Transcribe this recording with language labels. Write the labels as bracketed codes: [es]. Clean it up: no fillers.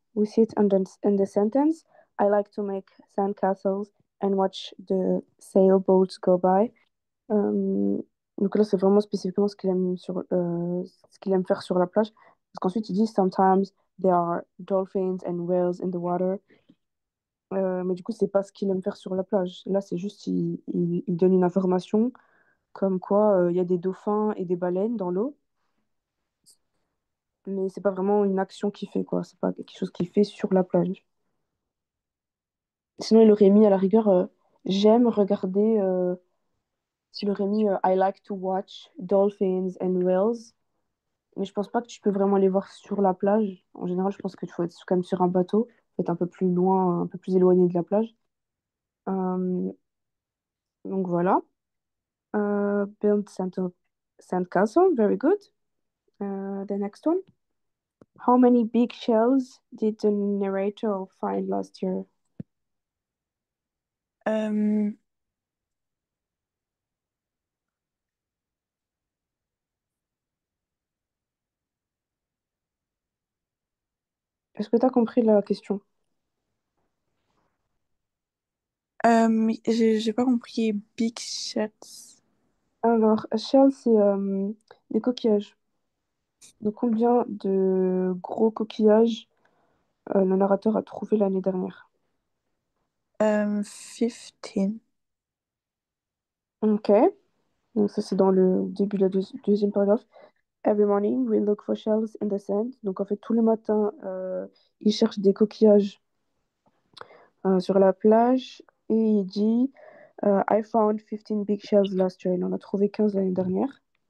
[en] We see it in the sentence. I like to make sandcastles and watch the sailboats go by. [fr] Euh, donc là, c'est vraiment spécifiquement ce qu'il aime faire sur la plage. Parce qu'ensuite, il dit [en] sometimes there are dolphins and whales in the water. [fr] Mais du coup, c'est pas ce qu'il aime faire sur la plage. Là, c'est juste, il donne une information comme quoi il y a des dauphins et des baleines dans l'eau. Mais c'est pas vraiment une action qu'il fait, quoi. C'est pas quelque chose qu'il fait sur la plage. Sinon, il aurait mis à la rigueur, j'aime regarder, s'il aurait mis [en] I like to watch dolphins and whales. [fr] Mais je pense pas que tu peux vraiment les voir sur la plage. En général, je pense qu'il faut être quand même sur un bateau, faut être un peu plus loin, un peu plus éloigné de la plage. Euh, donc voilà. [en] Build sandcastle, very good. The next one. How many big shells did the narrator find last year? Euh, [fr] Est-ce que tu as compris la question? j'ai pas compris Big Shots. Alors, shell, c'est des coquillages. Donc, combien de gros coquillages le narrateur a trouvé l'année dernière? 15. Ok, donc ça c'est dans le début de la deuxième paragraphe. [en] Every morning, we look for shells in the sand. [fr] Donc en fait, tous les matins, il cherche des coquillages sur la plage et il dit [en] I found 15 big shells last year. [fr] Il en a trouvé 15 l'année dernière.